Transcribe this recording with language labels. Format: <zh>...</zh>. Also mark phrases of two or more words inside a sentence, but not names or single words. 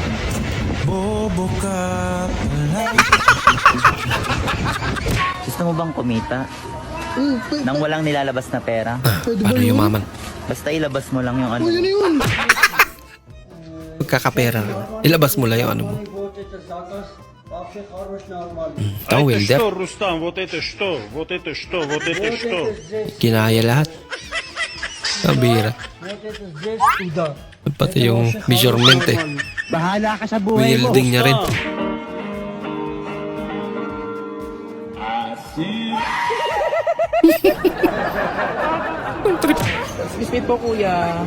<tl>Gusto mo bang kumita? Nang walang nilalabas na pera? Paano yumaman? Basta ilabas mo lang yung ano. Pagkakapera. Ilabas mo lang yung ano mo. Ito, welder.</tl> <ru>Рустам, вот это что? Вот это что? Вот это что?</ru> <tl>Kinaya lahat. Kabira. Pati yung measurement eh. Bahala ka sa buhay mo. Wielding niya rin.</tl> <en>Excuse me</en> <tl>po, kuya.</tl>